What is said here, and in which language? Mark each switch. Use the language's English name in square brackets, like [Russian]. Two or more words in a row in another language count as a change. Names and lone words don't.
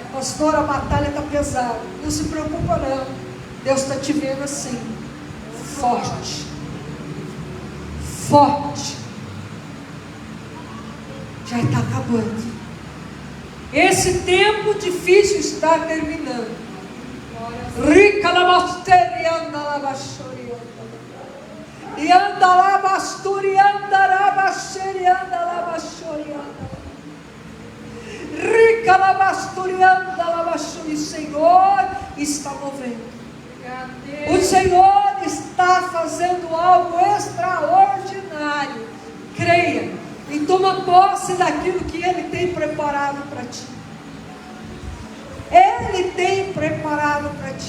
[Portuguese] Pastor, a batalha está pesada. Não se preocupa não. Deus está te vendo assim, forte. Forte. Já está acabando. Esse tempo difícil está terminando. Rica labasteri anda labasturi e anda labasturi anda labasteri anda labasturi anda. Rica labasturi anda labasturi. O Senhor está movendo. O Senhor está fazendo algo extraordinário. Creia e toma posse daquilo que Ele tem preparado para ti. Ele tem preparado para ti.